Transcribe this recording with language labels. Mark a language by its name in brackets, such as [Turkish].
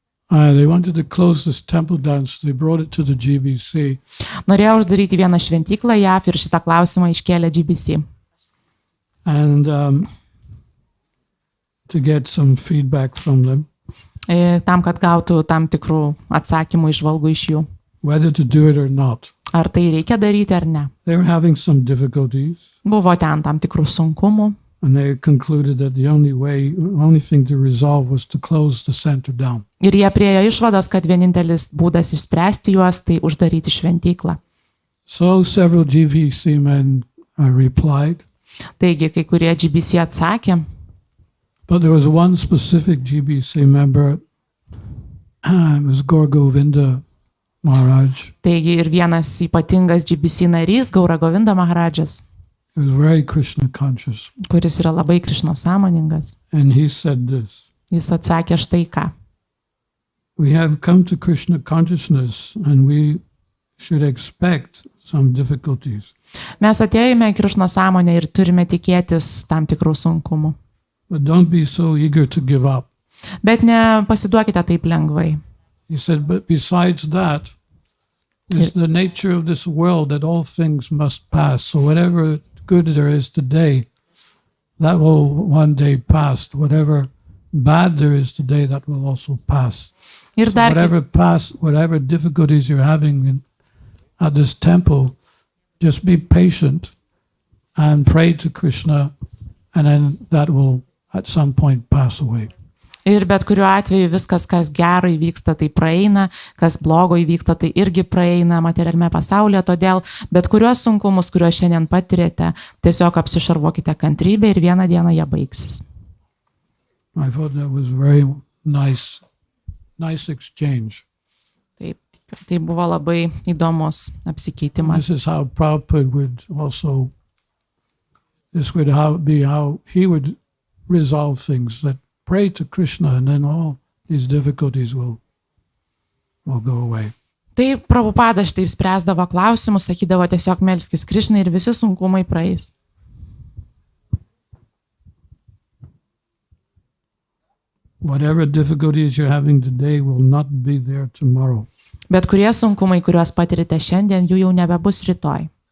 [English] They wanted to close this temple down, so they brought it to the GBC. [Lithuanian] Norėjo uždaryti vieną šventyklą JAV ir šitą klausimą iškėlė GBC. [English] And to get some feedback from them. [Lithuanian] Tam, kad gautų tam tikrų atsakymų išvalgų iš jų. [English] Whether to do it or not. [Lithuanian] Ar tai reikia daryti ar ne? [English] They were having some difficulties. [Lithuanian] Buvo ten tam tikrų sunkumų. [English] And they concluded that the only thing to resolve was to close the center down. [Lithuanian] Ir jie priėjo išvados, kad vienintelis būdas išspręsti juos, tai uždaryti šventyklą. [English] So several GBC men replied. [Lithuanian] Taigi, kai kurie GBC atsakė. [English] But there was one specific GBC member, it was Gaura Govinda Maharaj. [Lithuanian] Taigi ir vienas ypatingas GBC narys, Gaura Govinda Maharadžas. [English] He was very Krishna conscious. [Lithuanian] Kuris yra labai Krishno sąmoningas. [English] And he said this. [Lithuanian] Jis atsakė štai ką. [English] We have come to Krishna consciousness and we should expect some difficulties. [Lithuanian] Mes atėjome į Krishno sąmonę ir turime tikėtis tam tikrų sunkumų. [English] But don't be so eager to give up. [Lithuanian] Bet nepasiduokite taip lengvai. [English] He said, but besides that, it's the nature of this world that all things must pass. So whatever good there is today, that will one day pass. Whatever bad there is today, that will also pass. [Lithuanian] Ir dar [English] Whatever difficulties you're having at this temple, just be patient and pray to Krishna, and then that will at some point pass away. [Lithuanian] Ir bet kuriuo atveju viskas, kas gero įvyksta, tai praeina, kas blogo įvyksta, tai irgi praeina materialiame pasaulyje, todėl bet kuriuos sunkumus, kuriuos šiandien patirėte, tiesiog apsišarvuokite kantrybę ir vieną dieną jie baigsis. [English] I thought that was very nice exchange. [Lithuanian] Taip, tai buvo labai įdomus apsikeitimas. [English] This is how Prabhupada would also, this would be how he would resolve things, that pray to Krishna and then all these difficulties will go away. [Lithuanian] Tai Prabhupada štaip spręsdavo klausimus, sakydavo tiesiog melskis Krishnai ir visi sunkumai praeis. [English] Whatever difficulties you're having today will not be there tomorrow. [Lithuanian] Bet kurie sunkumai, kuriuos patirite šiandien, jų jau nebebus rytoj.